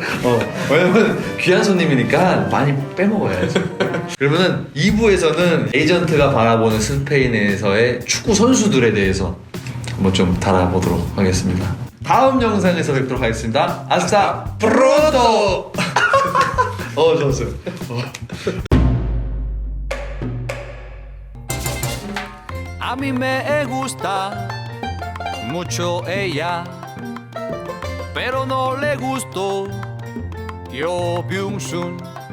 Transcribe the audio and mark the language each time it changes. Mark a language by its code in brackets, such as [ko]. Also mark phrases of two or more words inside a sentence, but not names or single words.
[ko] 왜냐면 귀한 손님이니까 많이 빼먹어야죠. 그러면은 2부에서는 에이전트가 바라보는 스페인에서의 축구 선수들에 대해서 한번 좀 달아보도록 하겠습니다. 다음 영상에서 뵙도록 하겠습니다. [es] hasta pronto. [ko] 좋았어요. [es] A mí me gusta mucho ella, pero no le gustó Yo Byung-sun.